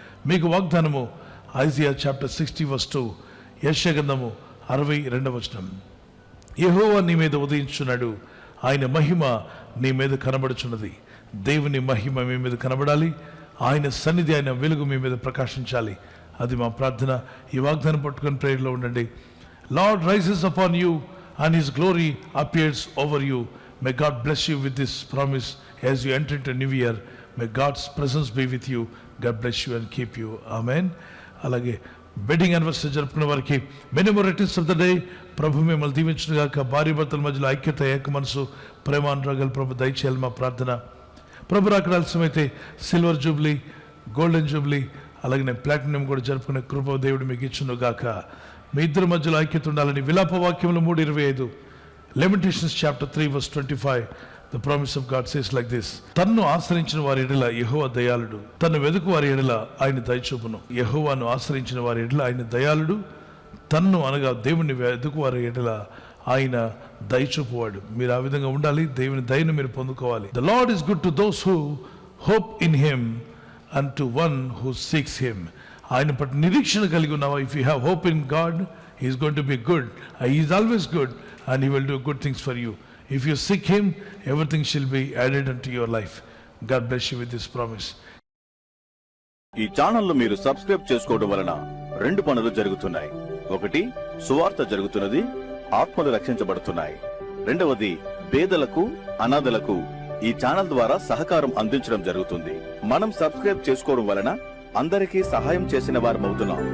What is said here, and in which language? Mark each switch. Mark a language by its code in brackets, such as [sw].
[te] మీకు వాగ్దానము Isaiah chapter 60:2, యెషయా గ్రంథము 62వ వచనం. యెహోవా నీ మీద ఉదయించున్నాడు, ఆయన మహిమ నీ మీద కనబడుచున్నది. దేవుని మహిమ మీ మీద కనబడాలి, ఆయన సన్నిధి, ఆయన వెలుగు మీ మీద ప్రకాశించాలి. అది మా ప్రార్థన. ఈ వాగ్దానం పట్టుకొని ప్రేయర్లో ఉండండి. [en] Lord rises upon you and his glory appears over you. May God bless you with this promise as you enter into a new year. May God's presence be with you. God bless you and keep you. Amen. [te] అలాగే wedding anniversary జరుపుకునే వారికి [en] Many more returns of the day. [te] ప్రభు మిమ్మల్ని దీవించునుగాక. భార్య భర్తల మధ్యలో ఐక్యత, ఏక మనసు, ప్రేమానురాగాలు ప్రభు దయచేయాలి మా ప్రార్థన. ప్రభు రాకడ ఆలస్యమైతే సిల్వర్ జూబ్లీ, గోల్డెన్ జూబ్లీ, అలాగే ప్లాటినం కూడా జరుపుకునే కృప దేవుడు మీకు ఇచ్చును గాక. మీ ఇద్దరి మధ్యలో ఐక్యత ఉండాలని విలాప వాక్యములు 3:25, [en] Lamentations chapter 3 verse 25, the promise of God says like this: [te] తన్ను ఆశ్రయించిన వారి ఎడల యెహోవా దయాళుడు, తన్ను వెదుకు వారి ఎడల ఆయన దయచూపును. యెహోవాను ఆశ్రయించిన వారి ఎడల ఆయన దయాళుడు, తన్ను అనగా దేవుని వెదుకు వారి ఎడల ఆయన దయచూపువాడు. మీరు ఆ విధంగా ఉండాలి, దేవుని దయను మీరు పొందుకోవాలి. [en] The Lord is good to those who hope in him and to one who seeks him. [te] ఆయన పట్ల నిరీక్షణ కలిగి ఉన్నావా? [en] If you have hope in God, he is going to be good. He is always good and he will do good things for you. If you seek him, everything shall be added unto your life. God bless you with this promise. [te] ఈ channel మీరు subscribe చేసుకోవడం వలన 2 పనులు జరుగుతున్నాయి. ఒకటి, సువార్త జరుగుతున్నది, ఆత్మలు రక్షించబడుతున్నాయి. రెండవది, పేదలకు, అనాథలకు ఈ ఛానల్ ద్వారా సహకారం అందించడం జరుగుతుంది. మనం సబ్స్క్రైబ్ చేసుకోవడం వలన అందరికీ సహాయం చేసిన వారమవుతున్నాం.